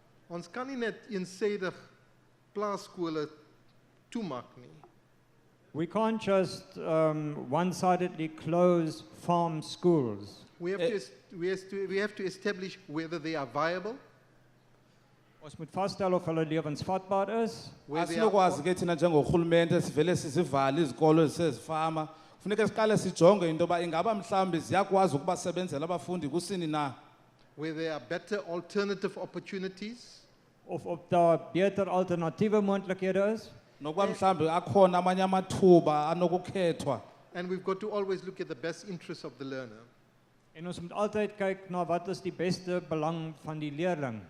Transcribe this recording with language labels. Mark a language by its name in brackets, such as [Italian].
[Afrikaans] Ons kan nie net eensaidig plaaskole toemaak nie. [English] We can't just one-sidedly close farm schools. We have to establish whether they are viable. [Afrikaans] Ons moet vasstel of hulle lewensvatbaar is. [Xhosa] Asinokwazi ke thina njengorhulumente sivele sizivale izikolo ezisezifama. Kufuneka siqale sijonge into yoba ingaba mhlawumbi ziyakwazi ukubasebenzela abafundi kusini na. [English] Where there are better alternative opportunities. [Afrikaans] Of daar beter alternatiewe moontlikhede is. [Xhosa] Nokuba mhlawumbi akhona amanye amathuba anokukhethwa. [English] And we've got to always look at the best interests of the learner. [Afrikaans] En ons moet altyd kyk na wat is die beste belang van die leerling.